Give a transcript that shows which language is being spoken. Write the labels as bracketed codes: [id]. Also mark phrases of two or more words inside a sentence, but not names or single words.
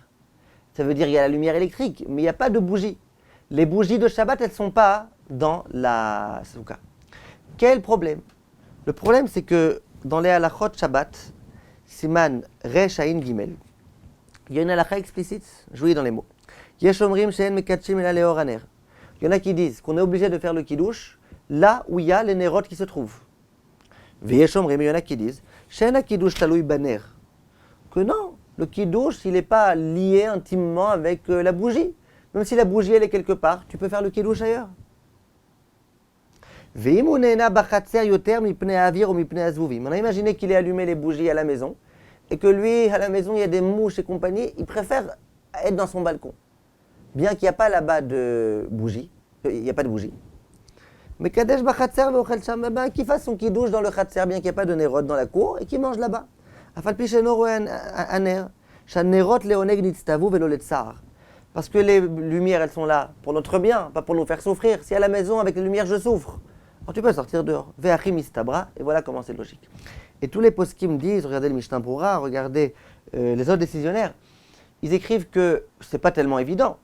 [fr] Ça veut dire qu'il y a la lumière électrique, mais il n'y a pas de bougie. Les bougies de Shabbat, elles ne sont pas dans la souka. Quel problème? Le problème, c'est que dans les [he] הלכות שבת, סימן ריש עין גימל, [fr] il y a une halakha explicite, je vous lis dans les mots. [he] יש אומרים שאין מקדשים אלא לאור הנר. [fr] Il y en a qui disent qu'on est obligé de faire le kiddush là où il y a les nérotes qui se trouvent. [he] ויש אומרים, [fr] il y en a qui disent [he] שאין הקידוש תלוי בנר. [fr] Que non, le kiddush, il n'est pas lié intimement avec la bougie. Même si la bougie, elle est quelque part, tu peux faire le kiddush ailleurs. On a imaginé qu'il ait allumé les bougies à la maison et que lui, à la maison, il y a des mouches et compagnie, il préfère être dans son balcon. Bien qu'il n'y a pas là-bas de bougie, il n'y a pas de bougie. [he] Mais קדש בחצר ואוכל שם, [fr] qu'il fasse son kiddush dans le chatzer, bien qu'il n'y ait pas de nérot dans la cour, et qu'il mange là-bas. [he] אף על פי שאינו רואה הנר, שהנרות לעונג נצטוו ולא לצער. [fr] Parce que les lumières, elles sont là pour notre bien, pas pour nous faire souffrir. Si à la maison, avec les lumières, je souffre, alors tu peux sortir dehors. [he] והכי מסתברא, [fr] et voilà comment c'est logique. Et tous les poskim disent, regardez le Mishnah Brura, regardez les autres décisionnaires, ils écrivent que c'est pas tellement évident.